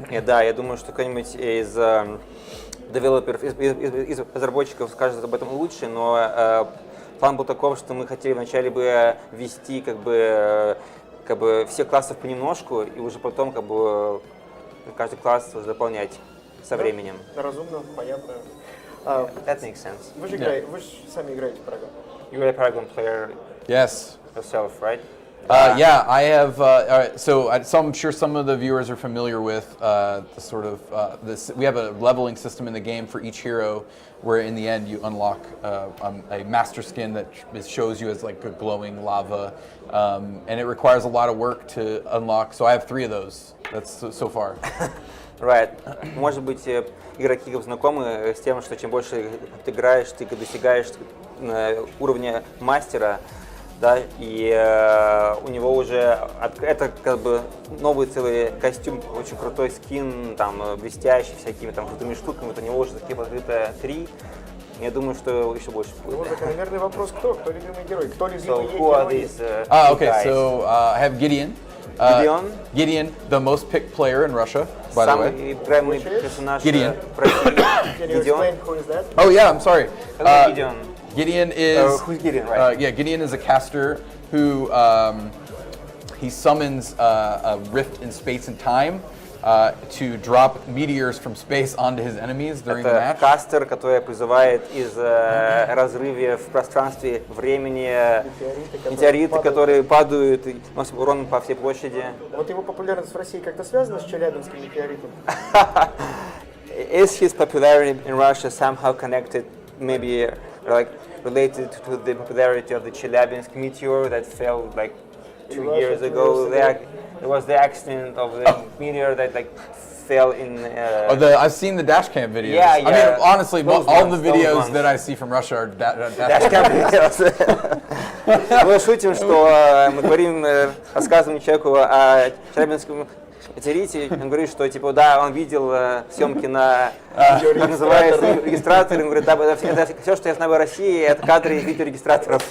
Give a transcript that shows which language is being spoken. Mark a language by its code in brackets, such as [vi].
[ru] Да, я думаю, что кто-нибудь из девелоперов, из разработчиков скажет об этом лучше, но план был таков, что мы хотели вначале бы ввести как бы все классы понемножку, и уже потом как бы каждый класс заполнять со временем. Разумно, понятно. [en] That makes sense. [ru] Вы же сами играете в Paragon. [en] You're a Paragon player Yes. yourself, right? Yeah, I have. So I'm sure some of the viewers are familiar with the sort of this. We have a leveling system in the game for each hero, where in the end you unlock a master skin that shows you as like a glowing lava, and it requires a lot of work to unlock. So I have 3 of those. That's so far. Right. [ru] Может быть, игроки знакомы с тем, что чем больше ты играешь, ты достигаешь уровня мастера, да, и у него уже это как бы новый целый костюм, очень крутой скин, там блестящий, всякими там крутыми штуками, вот у него уже такие покрыто 3. Я думаю, что еще больше будет. Ну, закономерный вопрос, кто любимый герой? Кто любимый герой? [en] Okay, so I have Gideon. Gideon, the most picked player in Russia, by the way. [ru] Самый играемый персонаж [en] Gideon. [ru] в России. [en] Can you explain who is that? Oh yeah, I'm sorry. Gideon. Gideon is Who's Gideon, right? yeah, Gideon is a caster who he summons a rift in space and time to drop meteors from space onto his enemies during the match. [ru] Это кастер, который призывает из разрыва в пространстве времени метеориты, которые падают и носят урон по всей площади. Вот его популярность в России как-то связана с челябинским метеоритом? [en] Is his popularity in Russia somehow connected, maybe like related to the popularity of the Chelyabinsk meteor that fell like 2 years ago? There was the accident of the meteor that like fell in. I've seen the dashcam videos. Yeah, I mean, honestly, all the videos ones. that I see from Russia are Dashcam videos. [ru] Мы шутим, что мы говорим, рассказываем человеку о Челябинском метеорите, он говорит, что типа да, он видел съемки на называется регистратор, он говорит, да, это все, что я знаю о России, это кадры из видеорегистраторов.